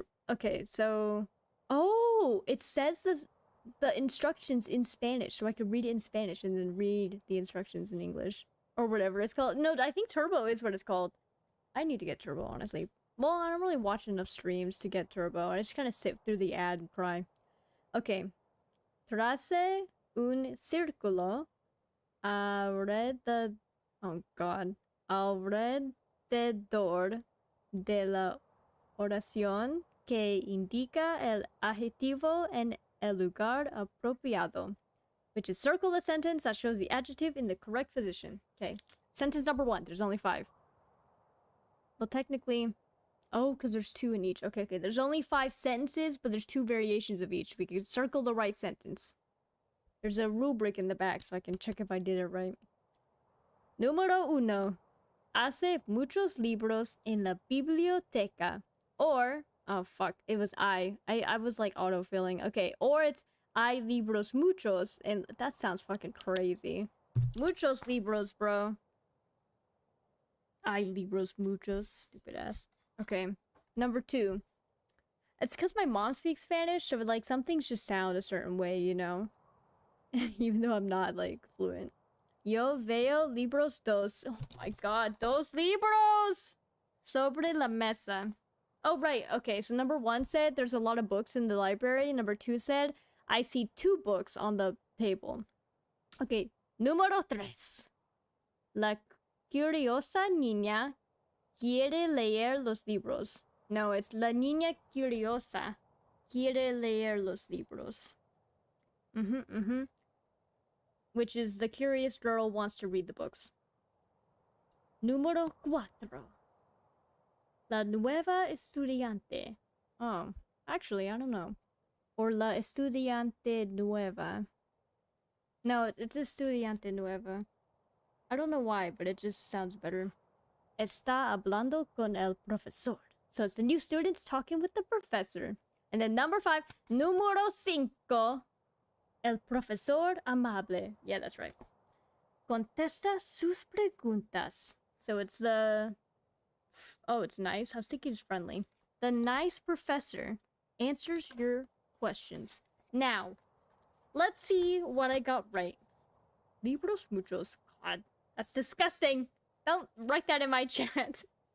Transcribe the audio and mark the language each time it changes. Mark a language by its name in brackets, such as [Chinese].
[English] Okay, so... Oh, it says the instructions in Spanish, so I could read it in Spanish and then read the instructions in English. Or whatever it's called. No, I think Turbo is what it's called. I need to get Turbo, honestly. Well, I don't really watch enough streams to get Turbo. I just kind of sit through the ad and cry. Okay. [Spanish] Trace un círculo alrededor... Oh, God. Alrededor de la oración que indica el adjetivo en el lugar apropiado. [English] Which is circle the sentence that shows the adjective in the correct position. Okay. Sentence number 1. There's only 5. Well, technically... Oh, because there's 2 in each. Okay. There's only 5 sentences, but there's 2 variations of each. We can circle the right sentence. There's a rubric in the back, so I can check if I did it right. [Spanish] Número 1. Hace muchos libros en la biblioteca. [English] Or... Oh, fuck. It was I was, like, autofilling. Okay. Or it's [Spanish] hay libros muchos. [English] And that sounds fucking crazy. [Spanish] Muchos libros, [English] bro. [Spanish] Hay libros muchos. [English] Stupid ass. Okay. Number 2. It's because my mom speaks Spanish, so, like, some things just sound a certain way, you know? Even though I'm not, like, fluent. [Spanish] Yo veo libros dos. [English] Oh my god. [Spanish] Dos libros! Sobre la mesa. [English] Oh, right. Okay, so number 1 said there's a lot of books in the library. Number 2 said I see 2 books on the table. Okay. [Spanish] Número 3. La curiosa niña quiere leer los libros. [English] No, it's [Spanish] la niña curiosa quiere leer los libros. [English] Which is the curious girl wants to read the books. [Spanish] Número 4. La nueva estudiante. [English] Oh, actually, I don't know. Or [Spanish] la estudiante nueva. [English] No, it's [Spanish] estudiante nueva. [English] I don't know why, but it just sounds better. [Spanish] Está hablando con el profesor. [English] So it's the new students talking with the professor. And then number 5, [Spanish] número 5. El profesor amable. [English] Yeah, that's right. [Spanish] Contesta sus preguntas. [English] So it's the... Oh, it's nice. I was thinking it's friendly. The nice professor answers your questions. Now, let's see what I got right. [Spanish] Libros muchos. [English] God, that's disgusting. Don't write that in my chat.